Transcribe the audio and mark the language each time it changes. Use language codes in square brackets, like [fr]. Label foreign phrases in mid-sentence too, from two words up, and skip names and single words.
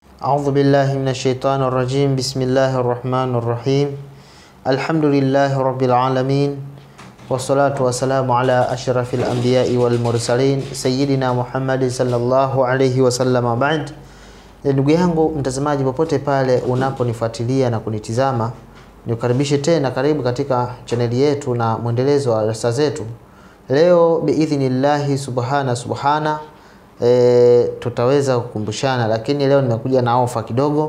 [ar] أعوذ بالله من الشيطان الرجيم. بسم الله الرحمن الرحيم. الحمد لله رب العالمين، والصلاة والسلام على أشرف الأنبياء والمرسلين سيدنا محمد صلى الله عليه وسلم. بعد, [sw] ndugu yangu mtazamaji popote pale unaponifuatilia na kunitizama, nikukaribishe tena, karibu katika chaneli yetu na mwendelezo wa darasa zetu. Leo [ar] بإذن الله سبحانه [sw] tutaweza kukumbushana, lakini leo nimekuja na ofa kidogo.